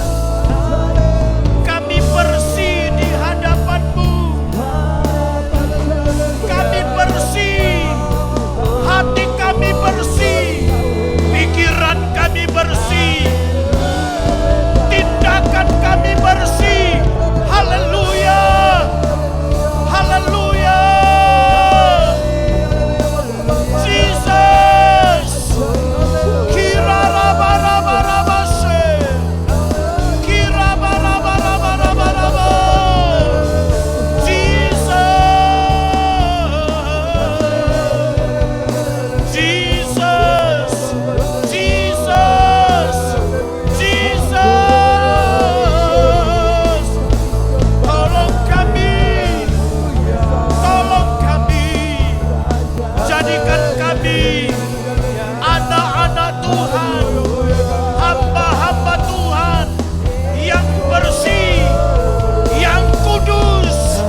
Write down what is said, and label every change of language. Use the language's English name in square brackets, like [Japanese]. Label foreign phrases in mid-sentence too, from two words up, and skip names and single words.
[Indonesian] Kami bersih di hadapan-Mu. Kami bersih. Hati kami bersih. Pikiran kami bersih. Tindakan kami bersih. Haleluya. Haleluya. Jesus. Kirarabarabarabashi. Kirabarabarabarabaraba. Jesus. Jesus. Jesus. Jesus. Tolong kami. Tolong kami. Jadikan kami anak-anak Tuhan, hamba-hamba Tuhan yang bersih, yang kudus.